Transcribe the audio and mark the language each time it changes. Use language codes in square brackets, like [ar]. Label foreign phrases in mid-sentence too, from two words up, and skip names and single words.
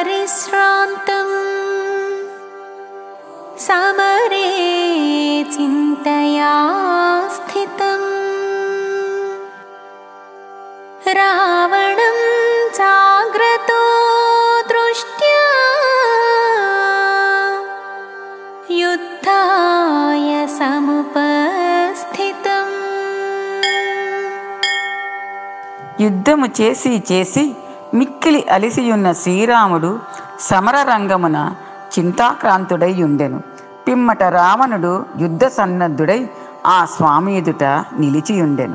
[sa] श्रान्तम् समरे चिन्तया स्थितम् रावणं जाग्रतो दृष्ट्या युद्धाय समुपस्थितम्। [te] యుద్ధము చేసి చేసి మిక్కిలి అలిసియున్న శ్రీరాముడు సమరరంగమున చింతాక్రాంతుడై ఉండెను. పిమ్మట రావణుడు యుద్ధ సన్నద్ధుడై ఆ స్వామి ఎదుట నిలిచియుండెను.